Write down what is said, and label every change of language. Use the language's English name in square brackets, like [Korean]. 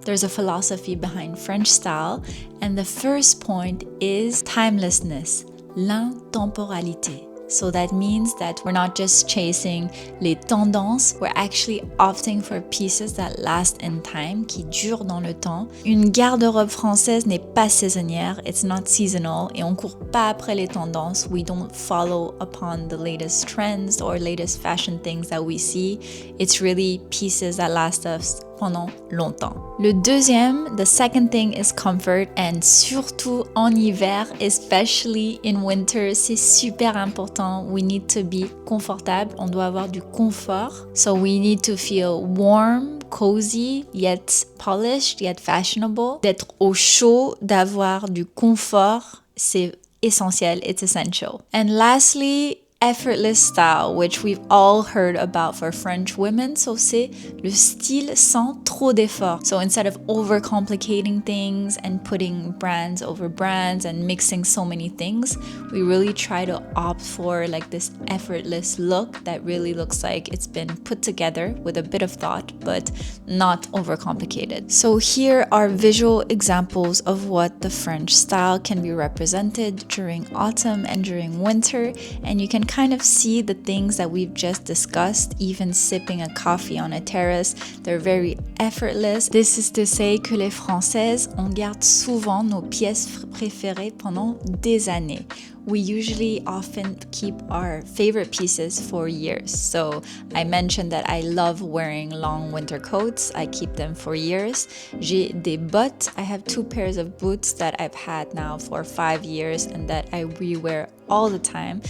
[English] There's a philosophy behind French style, and the first point is timelessness, l'intemporalité. So that means that we're not just chasing [French] les tendances, [English] we're actually opting for pieces that last in time, [French] qui durent dans le temps. Une garde-robe française n'est pas saisonnière, [English] it's not seasonal, [French] et on court pas après les tendances. [English] We don't follow upon the latest trends or latest fashion things that we see. It's really pieces that last us [French] pendant longtemps. Le deuxième, [English] the second thing is comfort, and [French] surtout en hiver, [English] especially in winter, [French] c'est super important. [English] We need to be confortable, [French] on doit avoir du confort. [English] So we need to feel warm, cozy, yet polished, yet fashionable. [French] D'être au chaud, d'avoir du confort, c'est essentiel, [English] it's essential. And lastly, effortless style, which we've all heard about for French women. [French] So c'est le style sans trop d'effort. [English] So instead of overcomplicating things and putting brands over brands and mixing so many things, we really try to opt for like this effortless look that really looks like it's been put together with a bit of thought, but not overcomplicated. So here are visual examples of what the French style can be represented during autumn and during winter, and you can kind of see the things that we've just discussed, even sipping a coffee on a terrace. They're very effortless. This is to say [French] que les Françaises, on garde souvent nos pièces préférées pendant des années. [English] We usually often keep our favorite pieces for years. So I mentioned that I love wearing long winter coats. I keep them for years. [French] J'ai des bottes. [English] I have 2 pairs of boots that I've had now for 5 years and that I rewear all the time.